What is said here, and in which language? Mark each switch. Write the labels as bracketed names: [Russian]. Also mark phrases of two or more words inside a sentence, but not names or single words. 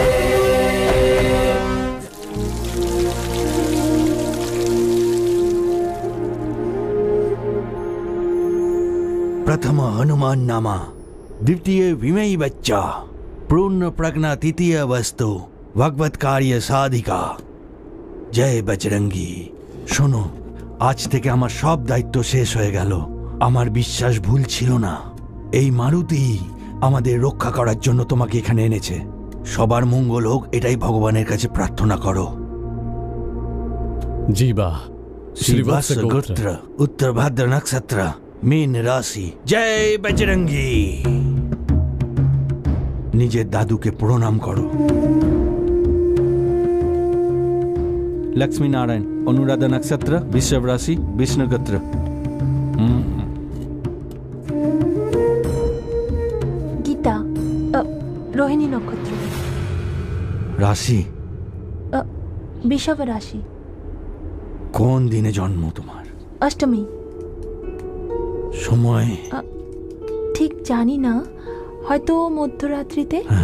[Sanskrit] प्रथम हनुमान नामा, द्वितीय विमयी बच्चा, पूर्ण प्रज्ञा तृतीय वस्तु, भगवत कार्य साधिका। [Hindi] जय बजरंगी। [Bangla] শোনো, আজ থেকে আমার সব দায়িত্ব শেষ হয়ে গেল। আমার বিশ্বাস ভুল ছিল না। এই মারুতি আমাদের রক্ষা করার জন্য তোমাকে এখানে এনেছে। সবার মঙ্গল হোক এটাই ভগবানের কাছে প্রার্থনা করো। [Sanskrit] जीवा श्रीवास गोत्र, उत्तर भाद्र नक्षत्र, मीन राशि। [Hindi] जय बजरंगी। [Bangla] নিজের দাদুকে প্রণাম করো। [Sanskrit] लक्ष्मी नारायण, अनुराधा नक्षत्र, वृषभ राशि, विष्णु गोत्र। गीता, रोहिणी नक्षत्र, [Bangla] রাশি বৃষভ রাশি। কোন দিনে জন্ম তোমার? অষ্টমী। সময় ঠিক জানি না, হয়তো মধ্যরাত্রিতে।